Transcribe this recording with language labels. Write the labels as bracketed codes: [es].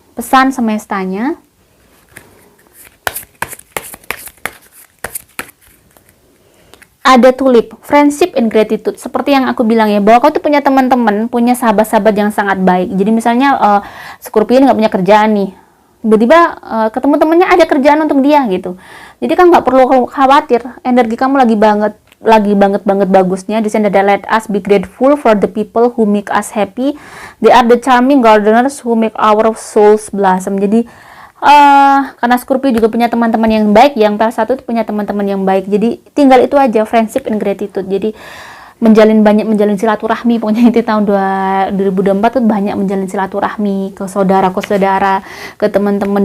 [id] Pesan semestanya, ada tulip, [en] friendship and gratitude. [id] Seperti yang aku bilang ya, bahwa kau tuh punya teman-teman, punya sahabat-sahabat yang sangat baik. Jadi misalnya Scorpio ini nggak punya kerjaan nih, tiba-tiba ketemu temennya ada kerjaan untuk dia gitu. Jadi kan nggak perlu khawatir, energi kamu lagi banget bagusnya. Di sini ada [en] let us be grateful for the people who make us happy. They are the charming gardeners who make our souls blossom. [id] Jadi karena Scorpio juga punya teman-teman yang baik, yang Pile 1 itu punya teman-teman yang baik. Jadi tinggal itu aja, [en] friendship and gratitude. [id] Jadi menjalin silaturahmi, pokoknya itu tahun 2024 tuh banyak menjalin silaturahmi ke saudara, ke teman-teman.